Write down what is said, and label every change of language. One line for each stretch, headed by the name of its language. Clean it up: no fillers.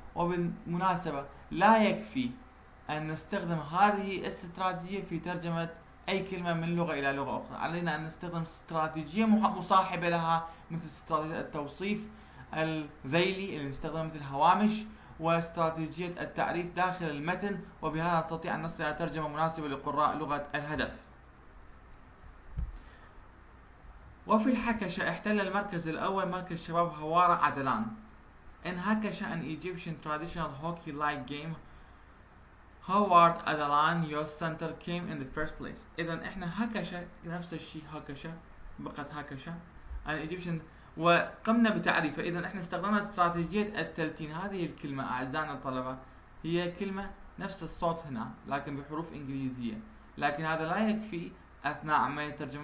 Arabic: وبالمناسبة لا يكفي أن نستخدم هذه الاستراتيجية في ترجمة أي كلمة من لغة إلى لغة أخرى، علينا أن نستخدم استراتيجية مصاحبة لها مثل استراتيجية التوصيف الذيلي اللي نستخدمها مثل هوامش، واستراتيجية التعريف داخل المتن، وبهذا نستطيع أن نصل إلى ترجمة مناسبة لقراء لغة الهدف. وفي الحكشة احتل المركز الأول مركز شباب هوارة عدلان.
English: In Hakasha, an Egyptian traditional hockey-like game, Howard Adalan Youth Center came in the first place.
Arabic: إذا احنا هكشة نفس الشيء، هكشة بقت هكشة
English: an Egyptian
Arabic: وقمنا بتعريفه. إذا احنا استخدمنا استراتيجية التلتين. هذه الكلمة أعزائنا الطلبة هي كلمة نفس الصوت هنا لكن بحروف إنجليزية، لكن هذا لا يكفي أثناء عملية الترجمة.